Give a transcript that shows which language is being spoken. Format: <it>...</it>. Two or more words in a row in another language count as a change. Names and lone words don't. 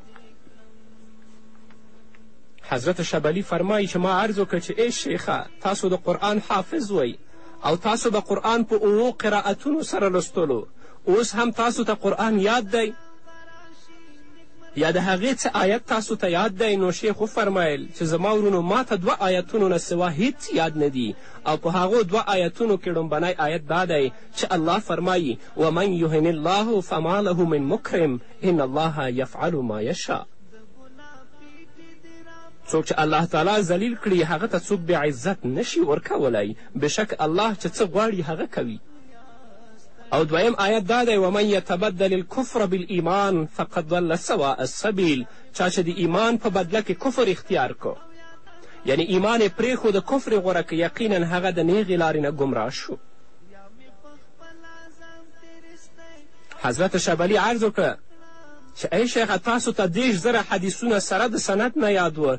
<ps>حضرت شبلی فرمایي چې ما عرض وکړ چې ای شیخه تاسو د قرآن حافظ وئ او تاسو به قرآن په 7 قرائتونو سره لوستلو. اوس هم تاسو ته قرآن یاد دی یا د هغې څه آیت تاسو ته یاد دی؟ نو شیخ وفرمیل چې زما ورونو ما ته 2 آیتونو نه سوا هیڅ یاد نه دي او په هغو 2 آیتونو کې لومبنی آیت دا دی چې الله فرمایي</ps> <ar>ومن یهن الله فما له من مکرم ان الله یفعل ما یشاء.</ar> <ps>څوک چې الله تعالی ذلیل کړي هغه ته څوک بې عزت نشي ورکولی. بشک الله چې څه غواړي هغه کوي. او دویم آیت دا دی</ps> <ar>ومن یتبدل الکفر بالایمان فقد ضل سواء السبیل.</ar> <ps>چا چې د ایمان په بدله کې کفر اختیار کو یعنی ایمان یې پرېښود کفر یې غوره که یقینا هغه د نیغې لارې نه ګمراه شو. حضرت شبلی عرض وکړه چې ای شیخه تاسو ته 10,000 حدیثونه سره د سند نه یاد و.</ps>